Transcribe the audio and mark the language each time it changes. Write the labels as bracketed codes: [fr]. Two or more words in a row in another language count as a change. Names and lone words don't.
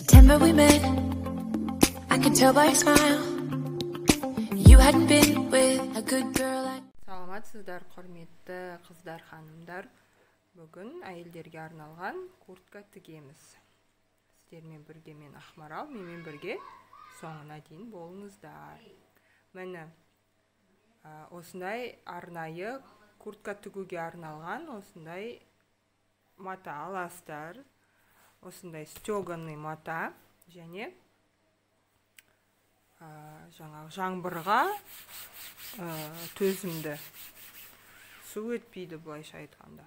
[en] Remember we met, I can tell by your smile. You hadn't been with a good girl like... [kk] Саламатсыздар, құрметті қыздар, ханымдар. Бүгін әйелдерге арналған куртка тігеміз. Сіздермен бірге мен Ақмарал, менімен бірге соңына дейін болыңыздар. Міне, осындай арнайы куртка тігуге арналған осындай мата аластар, осындай стеганый мата және жаңбырға төзімді, су өтпейді былайша айтқанда.